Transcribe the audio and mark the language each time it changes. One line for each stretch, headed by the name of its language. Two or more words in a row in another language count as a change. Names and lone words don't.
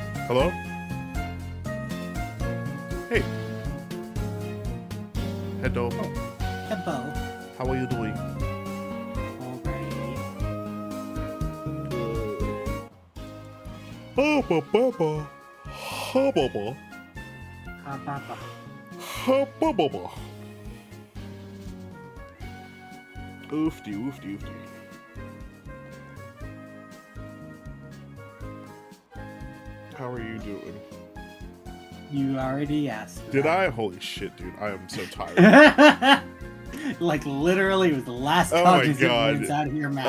English: Hello? Hey. Hello. Hello. How are you doing? Alright. Oh, ba. Ha, ba. Ha papa. Ha, ba. Oofty. How are you doing? You already asked. Did I? Holy shit, dude. I am so tired. Like literally with the last Oh my cognizant God. words out of your mouth.